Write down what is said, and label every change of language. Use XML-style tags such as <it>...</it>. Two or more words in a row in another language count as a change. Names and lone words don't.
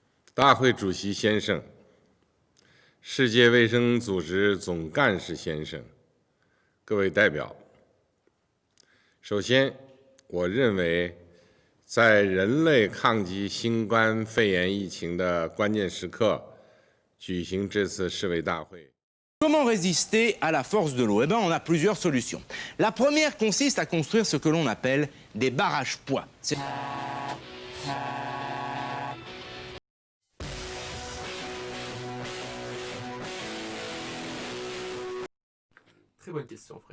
<zh>大会主席先生、世界卫生组织总干事先生、各位代表，首先，我认为，在人类抗击新冠肺炎疫情的关键时刻，举行这次世卫大会。</zh> <fr>Comment résister à la force de l'eau? Eh bien, on a plusieurs solutions. La première consiste à construire ce que l'on appelle des barrages poids. Très bonne question, Fred.</fr>